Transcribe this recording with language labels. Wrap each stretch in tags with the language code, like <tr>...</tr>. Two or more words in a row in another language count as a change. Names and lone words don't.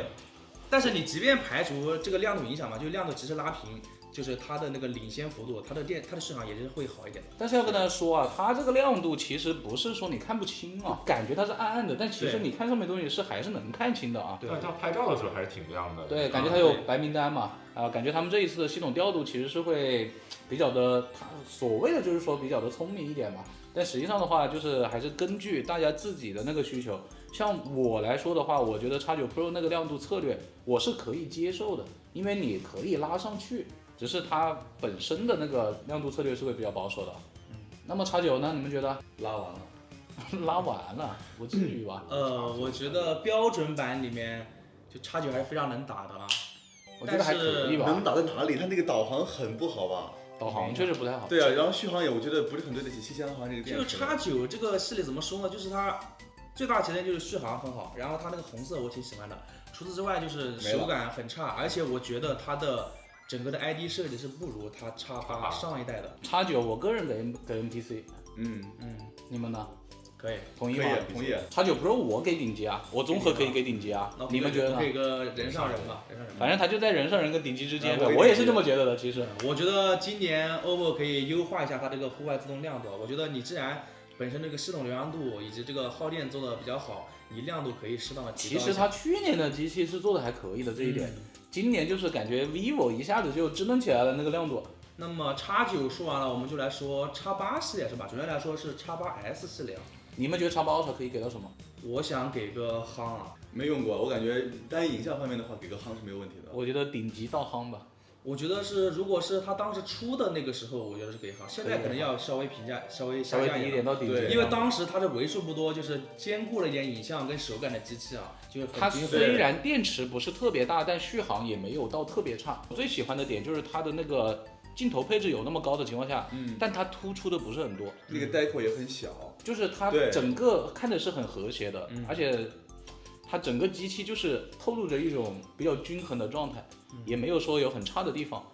<zh>但是你即便排除這個亮度影響嘛，就亮度其實拉平，就是它的那個領先幅度，它的續航也是會好一點的。但是要跟大家說啊，它這個亮度其實不是說你看不清啊，感覺它是暗暗的，但其實你看上面東西是還是能看清的啊。對，它拍照的時候還是挺亮的。對，感覺它有白名單嘛，感覺他們這一次的系統調度其實是會比較的，所謂的就是說比較的聰明一點嘛。但實際上的話，就是還是根據大家自己的那個需求。像我來說的話，我覺得 X9 Pro 那個亮度策略我是可以接受的，因為你可以拉上去，只是它本身的那個亮度策略是會比較保守的。那麼 X9 呢？你們覺得？拉完了，拉完了，不至於吧？我覺得標準版裡面就 X9 還是非常能打的啊。我覺得還可以吧。能打在哪裡？它那個導航很不好吧？導航確實不太好。對啊，然後續航也我覺得不是很對得起7000毫安這個電池。就 X9 這個系列怎麼說呢？就是它最大缺點就是續航很好，然後它那個紅色我挺喜歡的。除此之外就是手感很差，而且我覺得它的整個的 ID 設計是不如它 X8 上一代的。 X9 我個人給 NPC。你們呢？可以，同意嗎？同意。 X9 Pro 我給頂級啊，我綜合可以給頂級啊。你們覺得呢？給個人上人吧，反正它就在人上人跟頂級之間的，我也是這麼覺得的。其實，我覺得今年 OPPO 可以優化一下它這個戶外自動亮度。我覺得你既然本身這個系統流暢度以及這個耗電做得比較好，你亮度可以適當的提高。其實它去年的機器是做的還可以的這一點，今年就是感覺 vivo 一下子就支棱起來了那個亮度。那麼 X9 說完了，我們就來說 X8 系列是吧？主要來說是 X8S 系列。你們覺得 X8 Ultra 可以給到什麼？我想給個夯啊。沒用過，我感覺單影像方面的話，給個夯是沒有問題的。我覺得頂級到夯吧。我覺得是，如果是他當時出的那個時候，我覺得是可以夯。現在可能要稍微評價稍微下降一點到頂級，因為當時它的為數不多，就是兼顧了一點影像跟手感的機器啊，就是它雖然電池不是特別大，但續航也沒有到特別差。我最喜歡的點就是它的那個鏡頭配置有那麼高的情況下，但它突出的不是很多，那個帶口也很小，就是它整個看的是很和諧的，而且它整個機器就是透露着一種比較均衡的狀態，也沒有說有很差的地方，</zh>